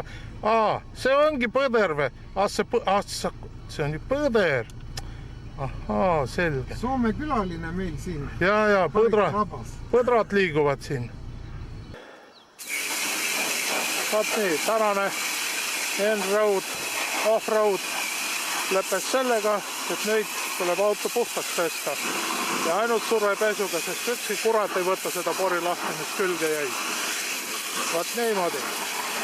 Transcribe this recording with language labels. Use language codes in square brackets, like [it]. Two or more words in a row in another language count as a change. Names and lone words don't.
[et] See ongi põder või? See on ju põder. Ahaa, selge. Soome külaline meil siin. Ja, põdrad liiguvad siin. Vaat nii, tänane [en] in-road, off-road [et] lõppes sellega, et nüüd tuleb auto puhtaks pesta. Ja ainult survepesuga, sest ükski kurat ei võta seda pori lahti, mis külge jäi. Vaat niimoodi.